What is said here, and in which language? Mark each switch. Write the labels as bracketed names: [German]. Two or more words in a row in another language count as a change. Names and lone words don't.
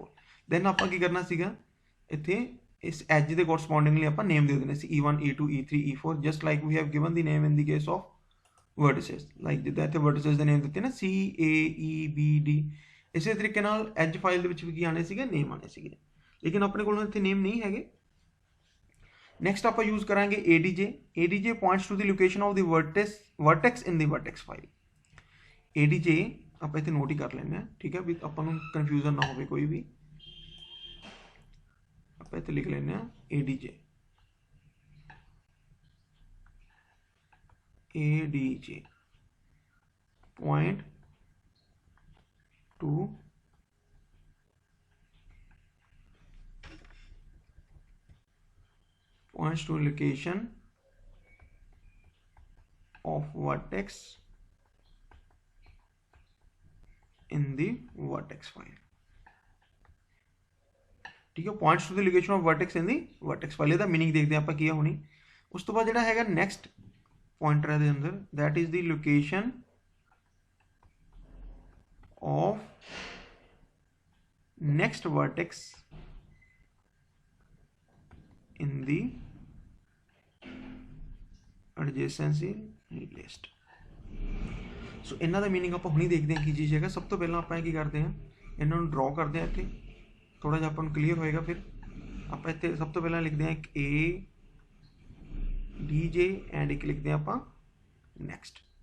[Punjabi] ਦੈਨ ਆਪਾਂ ਕੀ ਕਰਨਾ ਸੀਗਾ, ਇੱਥੇ ਇਸ ਐਜ ਦੇ ਕੋਰਸਪੋਂਡਿੰਗਲੀ ਆਪਾਂ ਨੇਮ ਦੇ ਦੇਣੇ ਸੀ E1, E2, E3, E4 [English] just like we have given the name in the case of vertices. [Punjabi] ਲਾਈਕ ਜਿੱਦਾਂ ਇੱਥੇ ਵਰਟਿਸਸ ਦੇ ਨੇਮ ਦਿੱਤੇ ਨਾ C, A, E, B, D। ਇਸੇ ਤਰੀਕੇ ਨਾਲ [English] edge file [Punjabi] ਦੇ ਵਿੱਚ ਵੀ ਕੀ ਆਣੇ ਸੀਗੇ, ਨੇਮ ਆਣੇ ਸੀਗੇ, ਲੇਕਿਨ ਆਪਣੇ ਕੋਲ ਇੱਥੇ ਨੇਮ ਨਹੀਂ ਹੈਗੇ। ਨੈਕਸਟ ਆਪਾਂ ਯੂਜ਼ ਕਰਾਂਗੇ ADJ। [English] ADJ points to the location of the vertex in the vertex file। [Punjabi] ADJ ਆਪਾਂ ਇੱਥੇ ਨੋਟ ਹੀ ਕਰ ਲੈਂਦੇ ਹਾਂ। ਠੀਕ ਹੈ, ਵੀ ਆਪਾਂ ਨੂੰ ਕਨਫਿਊਜ਼ਨ ਨਾ ਹੋਵੇ ਕੋਈ ਵੀ। ਆਪਾਂ ਇੱਥੇ ਲਿਖ ਲੈਂਦੇ ਹਾਂ ADJ। [English] ADJ point to location of vertex in the vertex file। [Hindi] ठीक है, [English] points to the location of vertex in the vertex file। [Punjabi] ਇਹਦਾ [Hindi] मीनिंग देखते हैं [Punjabi] ਆਪਾਂ ਕੀ ਹੋਣੀ। ਉਸ ਤੋਂ ਬਾਅਦ ਜਿਹੜਾ ਹੈਗਾ [English] next pointer [Punjabi] ਇਹਦੇ ਅੰਦਰ, [English] that is the location of next vertex in the adjacency list। [Punjabi] ਸੋ ਇਹਨਾਂ ਦਾ ਮੀਨਿੰਗ ਆਪਾਂ ਹੁਣੀ ਦੇਖਦੇ ਹਾਂ ਕੀ ਚੀਜ਼ ਹੈਗਾ। ਸਭ ਤੋਂ ਪਹਿਲਾਂ ਆਪਾਂ ਕੀ ਕਰਦੇ ਹਾਂ, ਇਹਨਾਂ ਨੂੰ ਡਰਾ ਕਰਦੇ ਹਾਂ। ਇੱਥੇ ਥੋੜਾ ਜਿਹਾ ਆਪਾਂ ਨੂੰ ਕਲੀਅਰ ਹੋਏਗਾ। ਫਿਰ ਆਪਾਂ ਇੱਥੇ ਸਭ ਤੋਂ ਪਹਿਲਾਂ ਲਿਖਦੇ ਹਾਂ ਇੱਕ ADJ ਐਂਡ ਇੱਕ ਲਿਖਦੇ ਹਾਂ ਆਪਾਂ ਨੈਕਸਟ।